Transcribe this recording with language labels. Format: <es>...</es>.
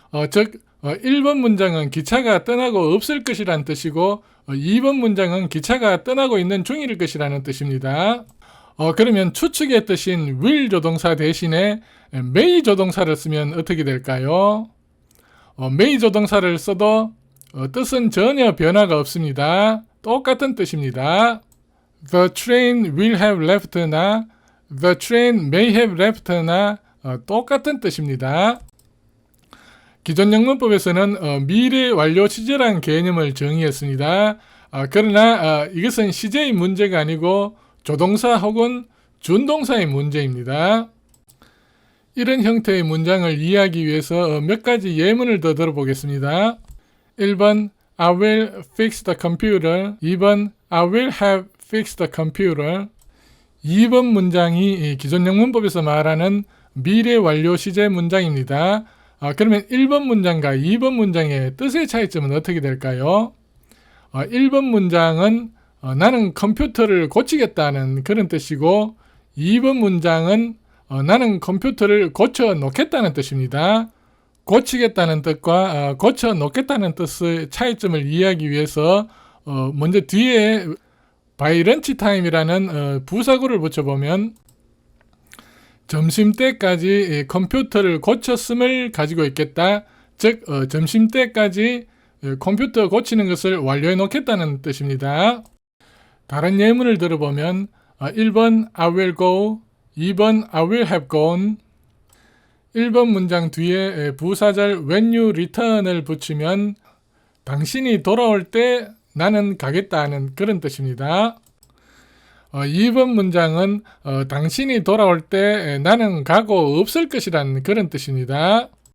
<ko>즉 1번 문장은 기차가 떠나고 없을 것이라는 뜻이고 2번 문장은 기차가 떠나고 있는 중일 것이라는 뜻입니다. 그러면 추측의 뜻인 will 조동사 대신에 may 조동사를 쓰면 어떻게 될까요? may 조동사를 써도 뜻은 전혀 변화가 없습니다. 똑같은 뜻입니다.</ko> <en>The train will have left나 The train may have left나</en> <ko>똑같은 뜻입니다. 기존 영문법에서는 미래 완료 시제라는 개념을 정의했습니다. 그러나 이것은 시제의 문제가 아니고 조동사 혹은 준동사의 문제입니다. 이런 형태의 문장을 이해하기 위해서 몇 가지 예문을 더 들어보겠습니다.</ko> <en>1번 I will fix the computer. 2번 I will have fixed the computer.</en> <ko>2번 문장이 기존 영문법에서 말하는 미래 완료 시제 문장입니다. 그러면 1번 문장과 2번 문장의 뜻의 차이점은 어떻게 될까요? 1번 문장은 나는 컴퓨터를 고치겠다는 그런 뜻이고 2번 문장은 나는 컴퓨터를 고쳐 놓겠다는 뜻입니다. 고치겠다는 뜻과 고쳐 놓겠다는 뜻의 차이점을 이해하기 위해서 먼저 뒤에</ko> <en>by lunch time</en> <ko>이라는 부사구를 붙여보면 점심때까지 컴퓨터를 고쳤음을 가지고 있겠다. 즉 점심때까지 컴퓨터 고치는 것을 완료해 놓겠다는 뜻입니다. 다른 예문을 들어보면</ko> <en>1번 I will go, 2번 I will have gone.</en> <ko>1번 문장 뒤에 부사절</ko> <en>when you return</en> <ko>을 붙이면 당신이 돌아올 때 나는 가겠다는 그런 뜻입니다. 2번 문장은 당신이 돌아올 때 나는 가고 없을 것이라는 그런 뜻입니다.</ko>